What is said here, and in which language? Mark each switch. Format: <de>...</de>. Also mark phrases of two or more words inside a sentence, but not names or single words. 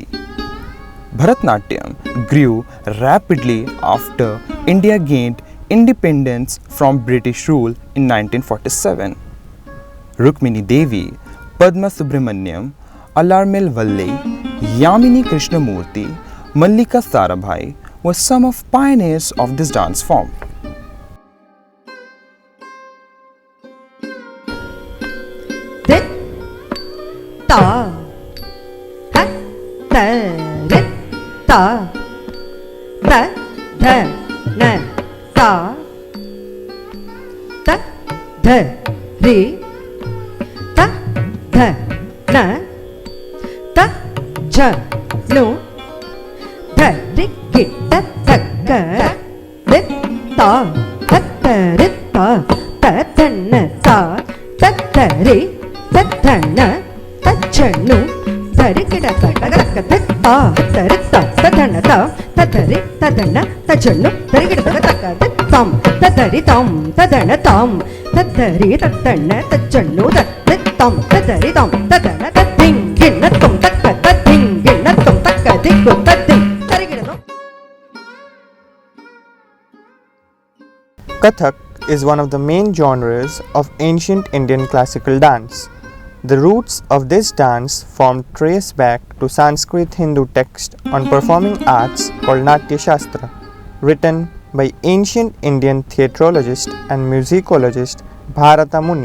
<en>Bharatnatyam grew rapidly after India gained independence from British rule in 1947. Rukmini Devi, Padma Subramaniam, Alarmil Valle, Yamini Krishnamurti, Mallika Sarabhai were some of pioneers of this dance form. Ta ha ta ri ta da da na ta ta da ri ta da na ta ja nu da ri ki ta ta ka ri ta ta ta ri ta ta ta na ta ta ta ri ta ta na Chanu, Tarikida Takaka, Ta, Tarita, Tatanata, Tatari, Tatana, Tachanu, Tarikida Taka, Tom, Tataritom, Tatanatom, Tatari, Tatana, Tachanu, Tatom, Tataritom, Tatana, Tating, Ginatum, Taka, Tating, Ginatum, Taka, Tiku, Tating, Tarikida. Kathak is one of the main genres of ancient Indian classical dance. The roots of this dance form trace back to Sanskrit Hindu text on performing arts called Natya Shastra, written by ancient Indian theatrologist and musicologist Bharata Muni.</en>